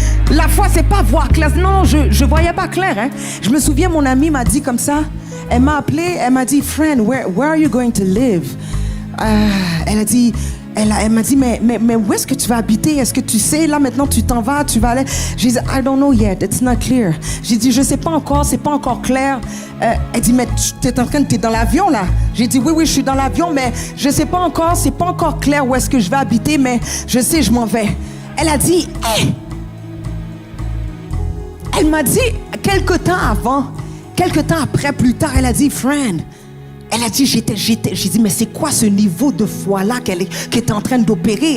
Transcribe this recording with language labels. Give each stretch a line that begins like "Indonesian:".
French: La foi, c'est pas voir clair. Non, je voyais pas clair. Hein. Je me souviens, mon amie m'a dit comme ça. Elle m'a appelé, elle m'a dit,
English: friend, where are you going to live?
French: Elle a dit. Elle m'a dit, mais où est-ce que tu vas habiter? Est-ce que tu sais, là maintenant tu t'en vas, tu vas aller? J'ai dit,
English: I don't know yet, it's not clear.
French: J'ai dit, je sais pas encore, c'est pas encore clair. Elle dit, mais t'es dans l'avion là? J'ai dit, oui, je suis dans l'avion, mais je sais pas encore, c'est pas encore clair où est-ce que je vais habiter, mais je sais, je m'en vais. Elle a dit, hey! Elle m'a dit, quelque temps après, plus tard, elle a dit, friend, elle a dit, j'ai dit, mais c'est quoi ce niveau de foi-là qu'elle est en train d'opérer?